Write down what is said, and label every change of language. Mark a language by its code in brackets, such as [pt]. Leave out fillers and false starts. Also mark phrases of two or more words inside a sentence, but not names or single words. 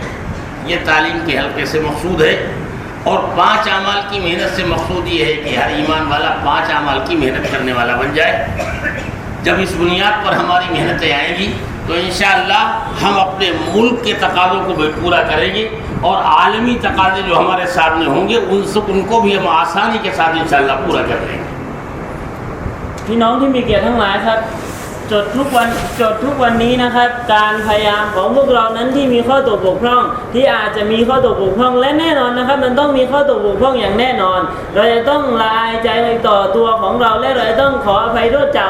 [ur] یہ تعلیم کے حلقے سے مقصود ہے، اور 5 اعمال کی محنت سے مقصود یہ ہے کہ ہر ایمان والا 5 اعمال کی محنت کرنے والا بن جائے. جب اس بنیاد پر ہماری محنتیں آئیں گی تو [ar] إن شاء الله [ur] ہم اپنے ملک کے تقاضوں کو بھی پورا کریں گے، اور عالمی تقاضے جو ہمارے سامنے ہوں گے ان کو بھی ہم آسانی کے ساتھ [ar] إن شاء الله [ur] پورا کر لیں گے. [th] พี่น้องที่มีเกียรติทั้งหลายครับ จดทุกวันนี้นะครับการพยายามของพวกเรานั้นที่มีข้อตกบกพร่องที่อาจจะมีข้อตกบกพร่องและแน่นอนนะครับมันต้องมีข้อตกบกพร่องอย่างแน่นอนเราจะต้องละอายใจต่อตัวของเราและเราจะต้องขออภัยโทษจาก